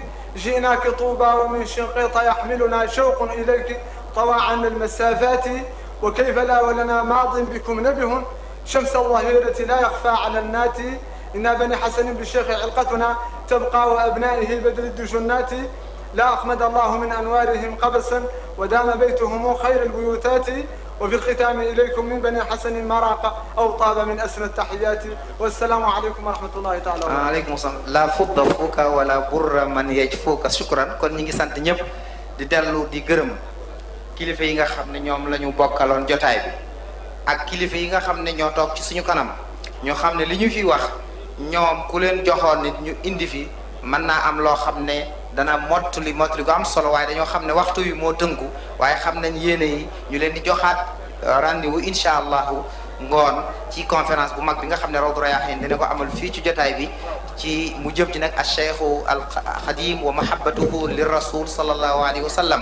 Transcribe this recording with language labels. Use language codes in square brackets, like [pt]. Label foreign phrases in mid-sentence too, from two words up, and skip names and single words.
[ar] جئناك طوبى ومن شنقيط يحملنا شوق إليك طوى عنا المسافات، وكيف لا ولنا ماض بكم نبه شمس الظهيرة لا يخفى على النات، إنا بني حسن بالشيخ علقتنا تبقى وأبنائه بدل الدجنات، لا أخمد الله من أنوارهم قبسا ودام بيتهم خير البيوتات، وفي الختام إليكم من بني حسن مراق أو طاب من أسنى التحيات، والسلام عليكم ورحمة الله تعالى وبركاته. عليكم السلام. لا فض فوك ولا بر من يجفوك. شكرا. [wo] kon ñi ngi sant ñëpp di dellu di gërëm kilifa yi nga xam ne ñoom la ñu bokkaloon jotaay bi ak kilifa yi nga xam ne ñoo toog ci suñu kanam, ñoo xam ne li ñu fi wax ñoom ku leen joxoon nit ñu indi fi mën naa am loo xam ne dana mottali gu am solo, waaye dañoo xam ne waxtu wi moo tënku, waaye xam nañ yéene yi ñu leen di joxaat rendez-vous [ar] إن شاء الله [wo] ngoon ci conférence bu mag bi nga xam ne Rawdu Rayaahiin dina ko amal fii ci jotaay bi ci mu jëm ci nag [ar] الشيخ الخديم ومحبته للرسول صلى الله عليه وسلم.